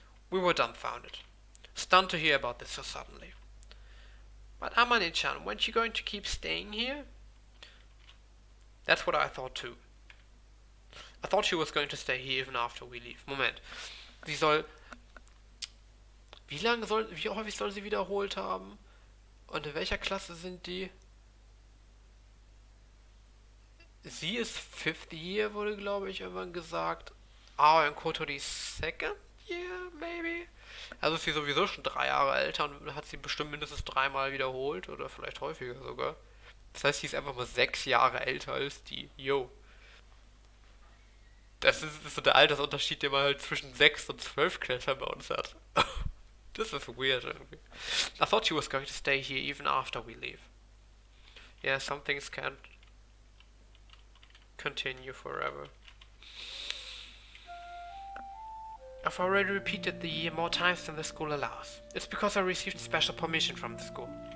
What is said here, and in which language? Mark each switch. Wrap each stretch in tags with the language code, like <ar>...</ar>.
<en>We were dumbfounded, stunned to hear about this so suddenly. But Amane-chan, weren't you going to keep staying here? That's what I thought too. I thought she was going to stay here even after we leave.</en> <de>Moment. Sie soll... Wie häufig soll sie wiederholt haben? Und in welcher Klasse sind die? Sie ist 5th Year, wurde glaube ich irgendwann gesagt. Ah, und Kotori 2nd Year, maybe? Also ist sie sowieso schon 3 Jahre älter und hat sie bestimmt mindestens 3-mal wiederholt oder vielleicht häufiger sogar. Das heißt, sie ist einfach mal 6 Jahre älter als die. Yo. Das ist so der Altersunterschied, den man halt zwischen 6 und 12 Klässern bei uns hat. Das ist weird irgendwie.</de> <en>I thought she was going to stay here even after we leave. Yeah, some things can't continue forever. I've already repeated the year more times than the school allows. It's because I received special permission from the school.</en>